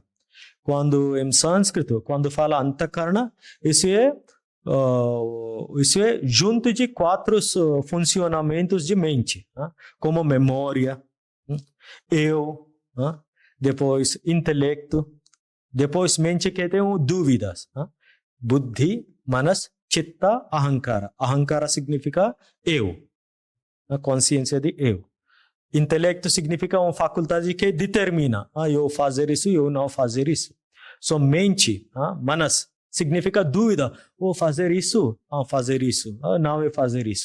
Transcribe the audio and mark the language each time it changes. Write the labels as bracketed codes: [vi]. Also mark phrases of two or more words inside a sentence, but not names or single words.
[pt] Quando em sânscrito, quando fala antakarana, isso é junto de 4 funcionamentos de mente, como memória, eu, depois intelecto, depois mente que tem dúvidas, [sa] बुद्धि मनस् चित्त अहंकार. [pt] Ahankara significa eu, a consciência de eu. Intelecto significa uma faculdade que determina, eu fazer isso, eu não fazer isso. Mente, manas, significa dúvida, vou fazer isso, fazer isso, não é fazer isso.